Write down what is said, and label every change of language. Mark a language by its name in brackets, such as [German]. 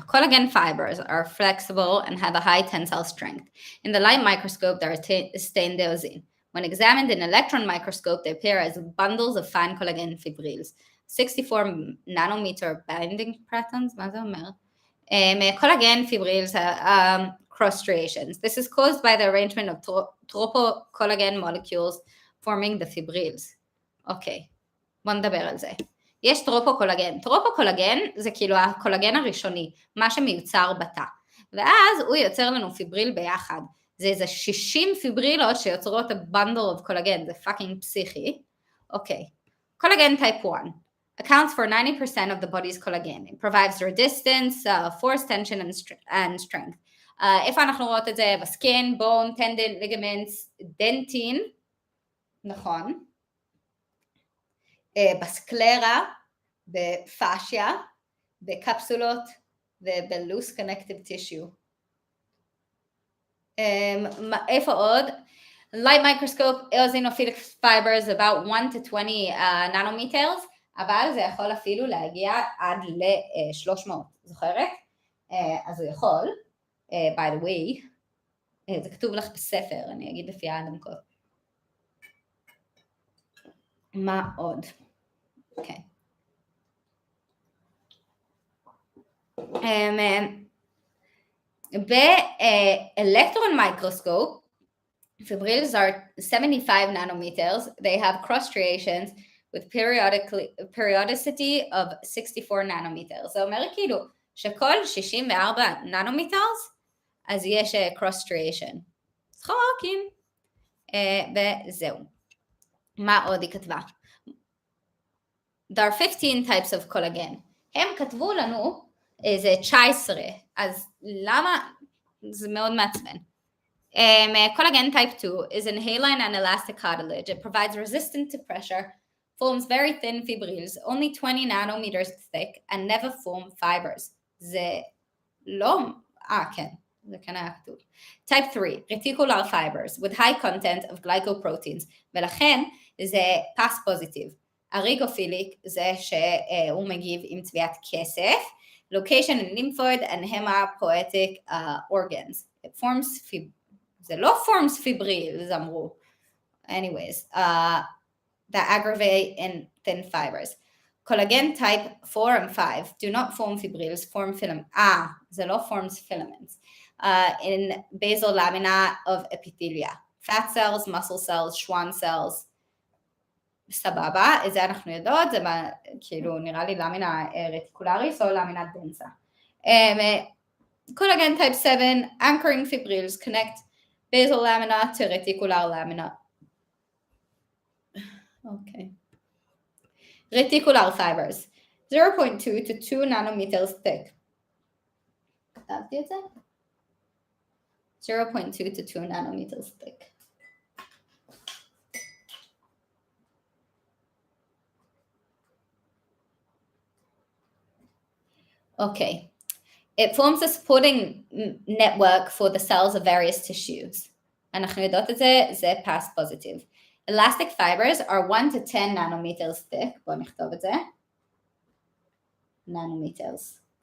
[English] Collagen fibers are flexible and have a high tensile strength. In the light microscope, they are stendosine. When examined in electron microscope, they appear as bundles of fine collagen fibrils. 64 nanometer binding patterns, [Hebrew] מה זה אומר? [English] Collagen fibrils cross striations. This is caused by the arrangement of tropocollagen molecules forming the fibrils. [Hebrew] אוקיי, בוא נדבר על זה. יש טרופוקולגן. טרופוקולגן זה כאילו הקולגן הראשוני, מה שמיוצר בתא. ואז הוא יוצר לנו פיבריל ביחד. זה איזה 60 פיברילות שיוצרות [English] a bundle of collagen, [Hebrew] זה פאקינג פסיכי. אוקיי. [English] קולגן type 1 accounts for 90% of the body's collagen. It provides resistance, force tension and strength. [Hebrew] איפה אנחנו רואות את זה? בסקין, בון, טנדן, ליגמנטס, דנטין. נכון. בסקלרה, בפאשיה, בקפסולות ובלוס connective tissue. איפה עוד? [English] Light microscope, eosinophilic fibers about 1 to 20 nanometers, [Hebrew] אבל זה יכול אפילו להגיע עד ל-300, זוכרת? אז הוא יכול, [English] by the way, [Hebrew] זה כתוב לך בספר, אני אגיד לפי האדמקות. מה עוד? אוקיי. באלקטרון מיקרוסקופ, [English] fibrils are 75 nanometers. They have cross striations with periodicity of 64 nanometers. [Hebrew] זה אומר כאילו שכל 64 nanometers, אז יש cross striation. צחוקים. וזהו. מה עוד היא כתבה? [English] There are 15 types of collagen. [Hebrew] הם כתבו לנו איזה 19, אז למה? זה מאוד מעצבן. [English] Collagen type 2 is an hyaline and elastic cartilage. It provides resistance to pressure, forms very thin fibrils, only 20 nanometers thick, and never form fibers. [Hebrew] זה לא, כן, זה כן היה כתוב. [English] Type 3, reticular fibers, with high content of glycoproteins, [Hebrew] ולכן זה [English] pass positive. [Hebrew] הריגופיליק זה שהוא מגיב עם צביעת כסף, [English] location in lymphoid and hematopoietic organs. It forms [Hebrew] זה לא [English] forms fibrils, [Hebrew] אמרו. [English] Anyways, that aggravate in thin fibers. Collagen type 4 and 5 do not form fibrils, form filaments. [Hebrew] זה לא [English] forms filaments. In basal lamina of epithelia. Fat cells, muscle cells, Schwann cells. [Hebrew] סבבה, את זה אנחנו יודעות, זה כאילו נראה לי למינה רטיקולריס או למינה דנסה. [English] Collagen type 7, anchoring fibrils connect basal lamina to reticular lamina. Okay. Reticular fibers, 0.2 to 2 nanometers thick. [Hebrew] כתבתי את זה? [English] 0.2 to 2 nanometers thick. Okay. It forms a supporting network for the cells of various tissues. [Hebrew] אנחנו יודעות את זה, זה pass positive. [English] Elastic fibers are 1 to 10 nanometers thick. [Hebrew] בואו נכתוב את זה. [English] Nanometers.